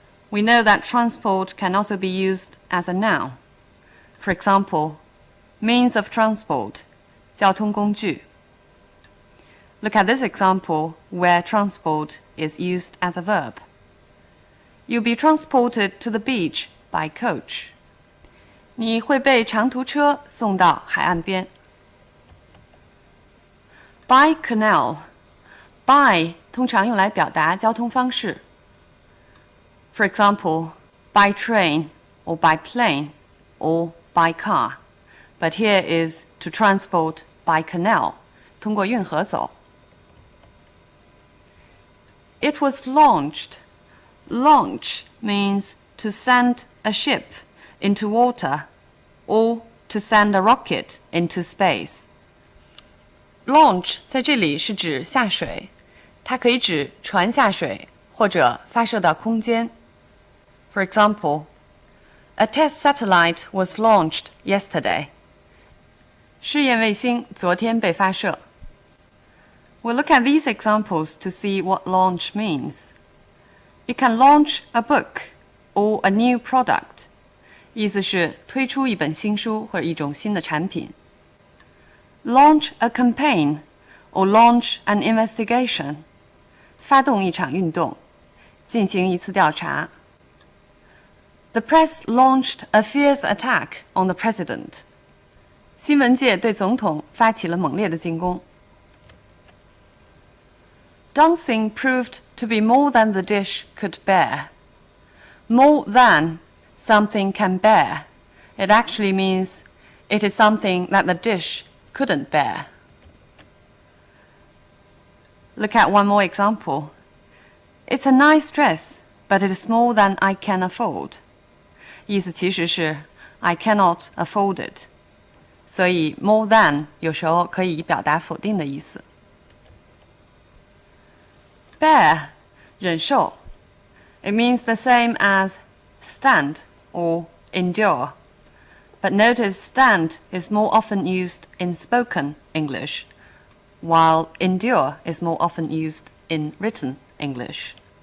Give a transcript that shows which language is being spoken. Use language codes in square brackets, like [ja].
[en] We know that transport can also be used as a noun. For example, means of transport, 交通工具. Look at this example where transport is used as a verb. You'll be transported to the beach by coach. [zh] 你会被长途车送到海岸边。 [en] By canal. [zh] By 通常用来表达交通方式。 [en] For example, by train, or by plane, or by car. But here is to transport by canal, [zh] 通过运河走。 [en] It was launched. Launch means to send a ship into water or to send a rocket into space. [zh] Launch 在这里是指下水，它可以指船下水或者发射到空间。 [en] For example, a test satellite was launched yesterday. [zh] 试验卫星昨天被发射。 [en] We'll look at these examples to see what launch means. You can launch a book or a new product. [zh] 意思是推出一本新书或者一种新的产品。 [en] Launch a campaign or launch an investigation. [zh] 发动一场运动，进行一次调查。 [en] The press launched a fierce attack on the president. [zh] 新闻界对总统发起了猛烈的进攻。 [en] Dancing proved to be more than the dish could bear. More than something can bear. It actually means it is something that the dish couldn't bear. Look at one more example. It's a nice dress, but it is more than I can afford. [zh] 意思其实是 [en] I cannot afford it. [zh] 所以 more than 有时候可以表达否定的意思。 [en] Bear 忍受 It means the same as stand or endure. But notice stand is more often used in spoken English, while endure is more often used in written English.